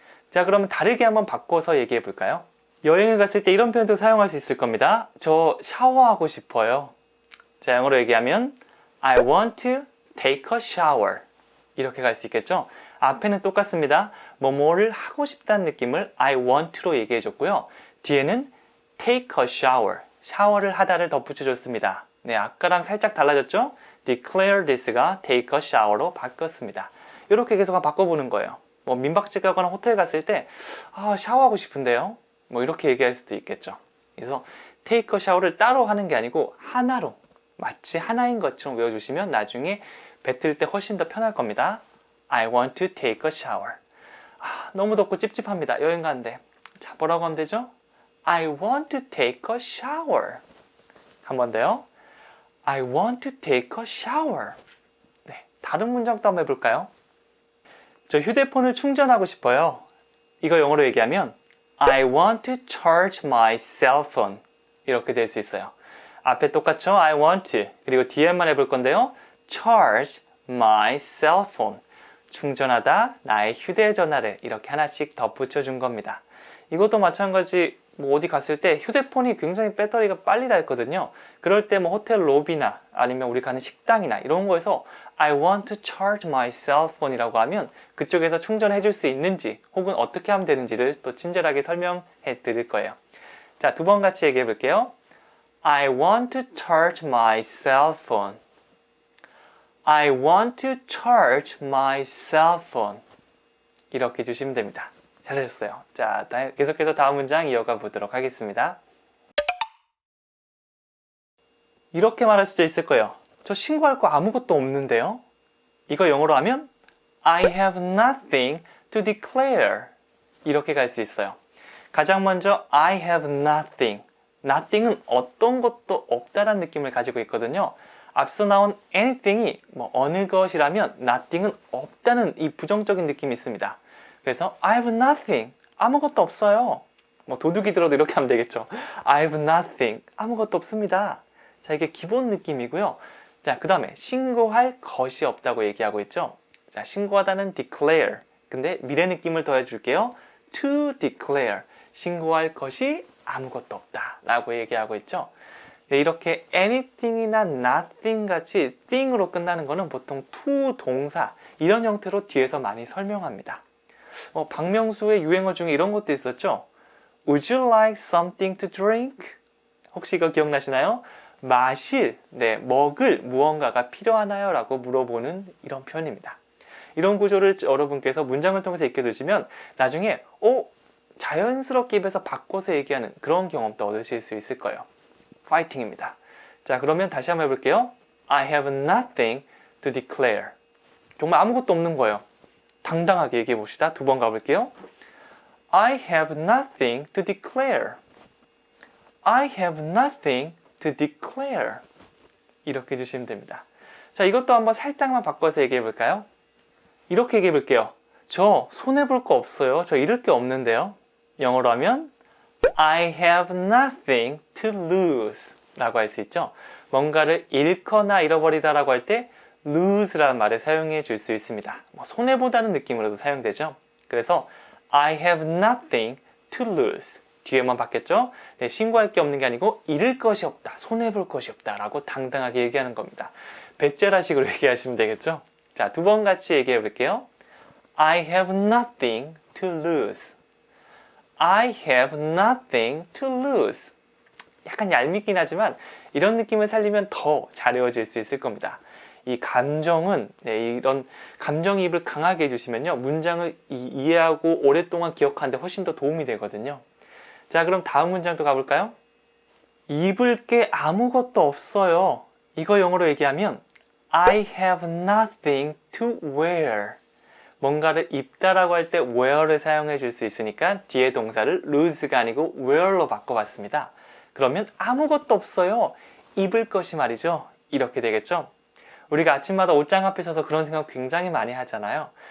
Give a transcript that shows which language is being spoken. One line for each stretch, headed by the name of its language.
Korean: 자, 그러면 다르게 한번 바꿔서 얘기해 볼까요? 여행을 갔을 때 이런 표현도 사용할 수 있을 겁니다. 저 샤워하고 싶어요. 자, 영어로 얘기하면
English: I want to take a shower.
Korean: 이렇게 갈 수 있겠죠? 앞에는 똑같습니다. 뭐뭐를 하고 싶다는 느낌을
English: I want to
Korean: 로 얘기해 줬고요. 뒤에는
English: take a shower.
Korean: 샤워를 하다를 덧붙여 줬습니다. 네, 아까랑 살짝 달라졌죠?
English: declare this가 take a shower로
Korean: 바뀌었습니다. 이렇게 계속 바꿔보는 거예요. 뭐 민박집 가거나 호텔 갔을 때 샤워하고 싶은데요? 뭐 이렇게 얘기할 수도 있겠죠. 그래서
English: take a shower
Korean: 를 따로 하는 게 아니고 하나로 마치 하나인 것처럼 외워주시면 나중에 뱉을 때 훨씬 더 편할 겁니다.
English: I want to take a shower.
Korean: 너무 덥고 찝찝합니다. 여행 가는데. 자, 뭐라고 하면 되죠?
English: I want to take a shower.
Korean: 한 번 더요.
English: I want to take a shower.
Korean: 네, 다른 문장도 한번 해볼까요? 저 휴대폰을 충전하고 싶어요. 이거 영어로 얘기하면
English: I want to charge my cell phone.
Korean: 이렇게 될 수 있어요. 앞에 똑같죠?
English: I want to.
Korean: 그리고 뒤에만 해볼 건데요.
English: charge my cell phone.
Korean: 충전하다 나의 휴대전화를 이렇게 하나씩 덧붙여 준 겁니다. 이것도 마찬가지 뭐 어디 갔을 때 휴대폰이 굉장히 배터리가 빨리 닳거든요. 그럴 때 뭐 호텔 로비나 아니면 우리 가는 식당이나 이런 거에서
English: I want to charge my cell phone
Korean: 이라고 하면 그쪽에서 충전해 줄 수 있는지 혹은 어떻게 하면 되는지를 또 친절하게 설명해 드릴 거예요. 자, 두 번 같이 얘기해 볼게요.
English: I want to charge my cell phone. I want to charge my cell phone.
Korean: 이렇게 해주시면 됩니다. 잘하셨어요. 자, 계속해서 다음 문장 이어가 보도록 하겠습니다. 이렇게 말할 수도 있을 거예요. 저 신고할 거 아무것도 없는데요. 이거 영어로 하면
English: I have nothing to declare.
Korean: 이렇게 갈 수 있어요. 가장 먼저
English: I have nothing.
Korean: nothing은 어떤 것도 없다라는 느낌을 가지고 있거든요. 앞서 나온 anything이 뭐 어느 것이라면 nothing은 없다는 이 부정적인 느낌이 있습니다. 그래서
English: I have nothing.
Korean: 아무것도 없어요. 뭐 도둑이 들어도 이렇게 하면 되겠죠.
English: I have nothing.
Korean: 아무것도 없습니다. 자, 이게 기본 느낌이고요. 자, 그 다음에 신고할 것이 없다고 얘기하고 있죠. 자, 신고하다는 declare. 근데 미래 느낌을 더해줄게요.
English: to declare.
Korean: 신고할 것이 아무것도 없다 라고 얘기하고 있죠. 네, 이렇게 anything이나 nothing 같이 thing으로 끝나는 거는 보통 to 동사 이런 형태로 뒤에서 많이 설명합니다. 박명수의 유행어 중에 이런 것도 있었죠.
English: Would you like something to drink?
Korean: 혹시 이거 기억나시나요? 마실, 네, 먹을 무언가가 필요하나요? 라고 물어보는 이런 표현입니다. 이런 구조를 여러분께서 문장을 통해서 익혀두시면 나중에 자연스럽게 입에서 바꿔서 얘기하는 그런 경험도 얻으실 수 있을 거예요. 파이팅입니다. 자, 그러면 다시 한번 해볼게요.
English: I have nothing to declare.
Korean: 정말 아무것도 없는 거예요. 당당하게 얘기해 봅시다. 두 번 가볼게요.
English: I have nothing to declare. I have nothing to declare.
Korean: 이렇게 해주시면 됩니다. 자, 이것도 한번 살짝만 바꿔서 얘기해 볼까요? 이렇게 얘기해 볼게요. 저 손해볼 거 없어요. 저 잃을 게 없는데요. 영어로 하면
English: I have nothing to lose
Korean: 라고 할 수 있죠. 뭔가를 잃거나 잃어버리다 라고 할 때 lose라는 말을 사용해 줄 수 있습니다. 손해보다는 느낌으로도 사용되죠. 그래서
English: I have nothing to lose.
Korean: 뒤에만 바뀌었죠? 네, 신고할 게 없는 게 아니고 잃을 것이 없다, 손해볼 것이 없다 라고 당당하게 얘기하는 겁니다. 배째라식으로 얘기하시면 되겠죠? 자, 두 번 같이 얘기해 볼게요.
English: I have nothing to lose. I have nothing to lose.
Korean: 약간 얄밉긴 하지만 이런 느낌을 살리면 더 잘 외워질 수 있을 겁니다. 이 감정은 이런 감정이입을 강하게 해주시면요 문장을 이해하고 오랫동안 기억하는데 훨씬 더 도움이 되거든요. 자, 그럼 다음 문장도 가볼까요? 입을 게 아무것도 없어요. 이거 영어로 얘기하면
English: I have nothing to wear.
Korean: 뭔가를 입다라고 할 때 wear를 사용해 줄 수 있으니까 뒤에 동사를 lose가 아니고 wear로 바꿔봤습니다. 그러면 아무것도 없어요. 입을 것이 말이죠. 이렇게 되겠죠. 우리가 아침마다 옷장 앞에 서서 그런 생각 굉장히 많이 하잖아요.